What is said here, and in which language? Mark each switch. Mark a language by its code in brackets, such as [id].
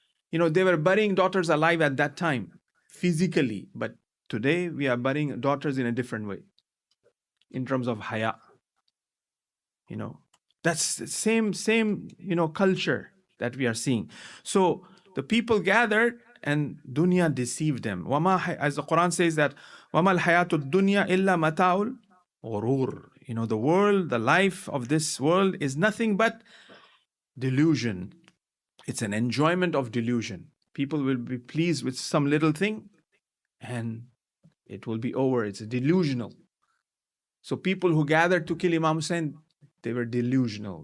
[en] They were burying daughters alive at that time, physically, but today we are burying daughters in a different way, in terms of haya. That's the same culture that we are seeing. So the people gathered and dunya deceived them. As the Quran says that, [ar] وَمَا الْحَيَاةُ الدُّنْيَا إِلَّا مَتَاعُ الْغُرُورِ. [en] The world, the life of this world is nothing but delusion. It's an enjoyment of delusion. People will be pleased with some little thing and it will be over. It's delusional. So people who gathered to kill Imam Hussein, they were delusional.